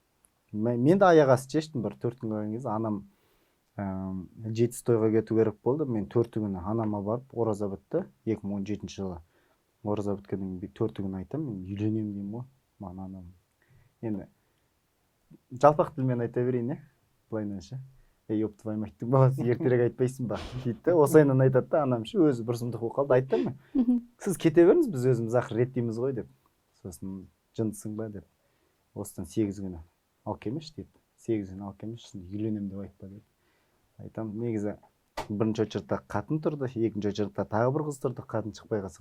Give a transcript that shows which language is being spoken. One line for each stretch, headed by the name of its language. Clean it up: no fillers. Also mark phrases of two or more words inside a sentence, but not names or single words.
Kazakh: Мен де аяқ асты шештім, бір 4 күн қалған кезде анам жетісі тойға кету керек болды. Мен 4 күні анама барып, ораза бітті, 2017 жылы. Ораза біткеннен кейін 4 күн айтам, мен үйленемін деймін ғой, маған анам. Енді жалпақ тілмен айта берейін, былайынша.
Russian: Ёп твою мать-
Kazakh: тің баласы, ертерек айтпайсың ба дейді. Осайынан айтады да, анам ше өзі бір сұмдық болып қалды. Айттым, сіз кете беріңіз, біз өзіміз ақыр реттейміз ғой деп. Сосын жындысың ба деп. Осыдан 8 күні алып келмеші дейді. 8 күні алып келмеші, үйленемін деп айтпа деп. Айтам, негізі бірінші очередьте қатын тұрды, екінші очередьте тағы бір қыз тұрды, қатын шықпай қалса.